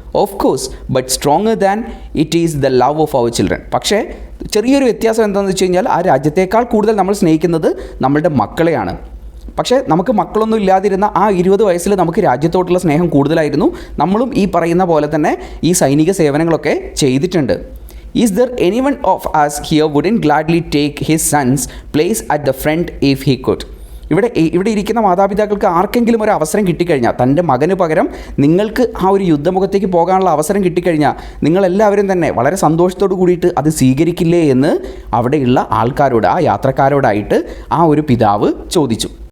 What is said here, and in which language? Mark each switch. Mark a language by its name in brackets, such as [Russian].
[English] Of course, but stronger than it is the love of our children. [Malayalam] പക്ഷേ ചെറിയൊരു വ്യത്യാസം എന്താണെന്ന് വെച്ച് കഴിഞ്ഞാൽ ആ രാജ്യത്തേക്കാൾ കൂടുതൽ നമ്മൾ സ്നേഹിക്കുന്നത് നമ്മളുടെ മക്കളെയാണ്. പക്ഷേ നമുക്ക് മക്കളൊന്നും ഇല്ലാതിരുന്ന ആ 20 വയസ്സിൽ നമുക്ക് രാജ്യത്തോടുള്ള സ്നേഹം കൂടുതലായിരുന്നു. നമ്മളും ഈ പറയുന്ന പോലെ തന്നെ ഈ സൈനിക സേവനങ്ങളൊക്കെ ചെയ്തിട്ടുണ്ട്. [English] Is there anyone of us here wouldn't gladly take his son's place at the front if he could. [Malayalam] ഇവിടെ ഇരിക്കുന്ന മാതാപിതാക്കൾക്ക് ആർക്കെങ്കിലും ഒരു അവസരം കിട്ടിക്കഴിഞ്ഞാൽ, തൻ്റെ മകന് പകരം നിങ്ങൾക്ക് ആ ഒരു യുദ്ധമുഖത്തേക്ക് പോകാനുള്ള അവസരം കിട്ടിക്കഴിഞ്ഞാൽ നിങ്ങളെല്ലാവരും തന്നെ വളരെ സന്തോഷത്തോടു കൂടിയിട്ട് അത് സ്വീകരിക്കില്ലേ എന്ന് അവിടെയുള്ള ആൾക്കാരോട്, ആ യാത്രക്കാരോടായിട്ട് ആ ഒരു പിതാവ് ചോദിച്ചു.